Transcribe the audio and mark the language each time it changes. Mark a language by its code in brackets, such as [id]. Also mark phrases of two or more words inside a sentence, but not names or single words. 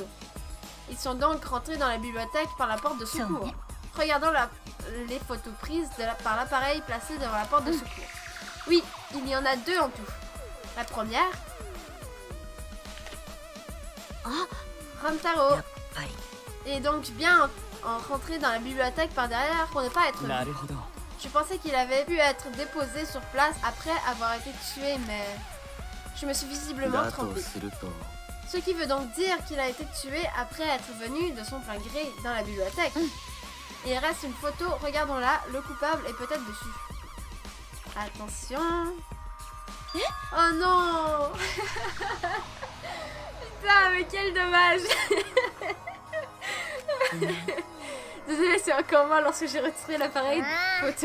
[fr] Ils sont donc rentrés dans la bibliothèque par la porte de secours. Regardons les photos prises par l'appareil placé devant la porte de secours. Oui, il y en a 2 en tout. La première... Rantaro [ja] やっぱり [fr] est donc bien rentré dans la bibliothèque par derrière pour ne pas être [ja] な [fr] vu. [ja] るほど [fr] Je pensais qu'il avait pu être déposé sur place après avoir été tué, mais je me suis visiblement [ja] だと [fr] trompée. [ja] すると [fr] Ce qui veut donc dire qu'il a été tué après être venu de son plein gré dans la bibliothèque. Il reste une photo, regardons-la, le coupable est peut-être dessus. Attention. Oh non. Putain, mais quel dommage. Désolée, c'est encore moi lorsque j'ai retiré l'appareil photo.